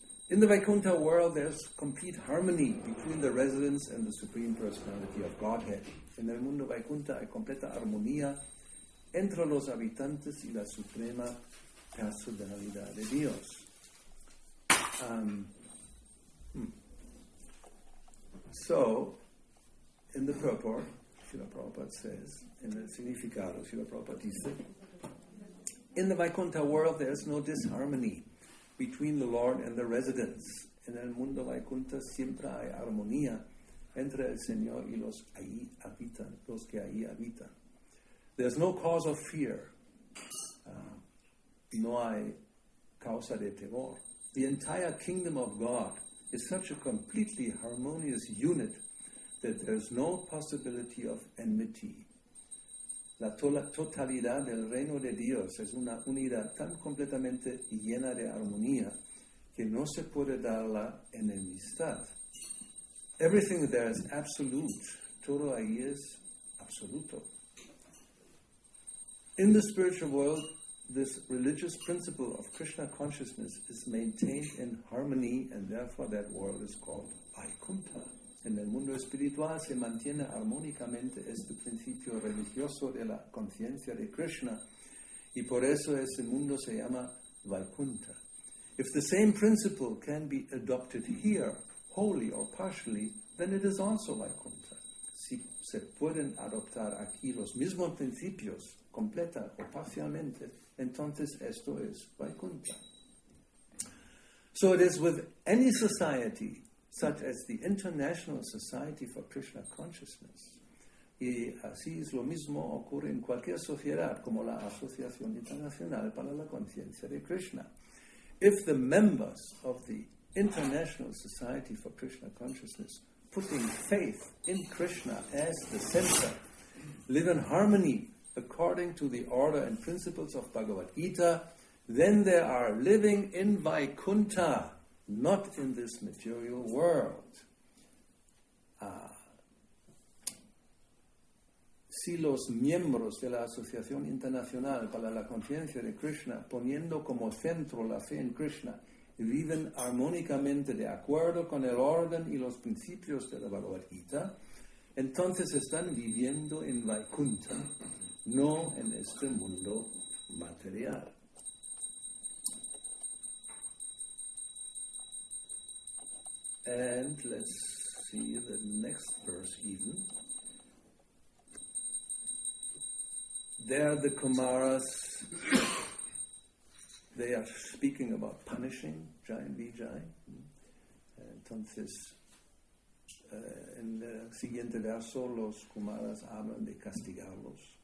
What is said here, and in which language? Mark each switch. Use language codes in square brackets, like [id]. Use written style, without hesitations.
[en] In the Vaikuntha world, there's complete harmony between the residents and the Supreme Personality of Godhead. [es] En el mundo Vaikuntha hay completa armonía entre los habitantes y la Suprema Personalidad de Dios. [en] So, in the purport, Srila Prabhupada says, in the significado, Srila Prabhupada dice, in the Vaikuntha world there is no disharmony between the Lord and the residents. [es] En el mundo Vaikuntha siempre hay armonía entre el Señor y los que ahí habitan. [en] There's no cause of fear. [es] No hay causa de temor. [en] The entire kingdom of God is such a completely harmonious unit that there's no possibility of enmity. [es] La totalidad del reino de Dios es una unidad tan completamente llena de armonía que no se puede dar la enemistad. [en] Everything there is absolute. [es] Todo ahí es absoluto. [en] In the spiritual world, this religious principle of Krishna consciousness is maintained in harmony, and therefore that world is called Vaikuntha. [es] En el mundo espiritual se mantiene armónicamente este principio religioso de la conciencia de Krishna, y por eso ese mundo se llama Vaikuntha. [en] If the same principle can be adopted here, wholly or partially, then it is also Vaikuntha. [es] Si se pueden adoptar aquí los mismos principios, completa o parcialmente, entonces esto es Vaikuntha. [en] So it is with any society, such as the International Society for Krishna Consciousness. [es] Y así es lo mismo ocurre en cualquier sociedad, como la Asociación Internacional para la Conciencia de Krishna. [en] If the members of the International Society for Krishna Consciousness, putting faith in Krishna as the center, live in harmony according to the order and principles of Bhagavad Gita, then they are living in Vaikuntha, not in this material world. [es] Si los miembros de la Asociación Internacional para la Conciencia de Krishna, poniendo como centro la fe en Krishna, viven armónicamente de acuerdo con el orden y los principios de la Bhagavad Gita, entonces están viviendo en Vaikuntha, no en este mundo material. [en] And let's see the next verse even. There the Kumaras, they are speaking about punishing Jai and Vijay. [es] Entonces, en el siguiente verso, los Kumaras hablan de castigarlos.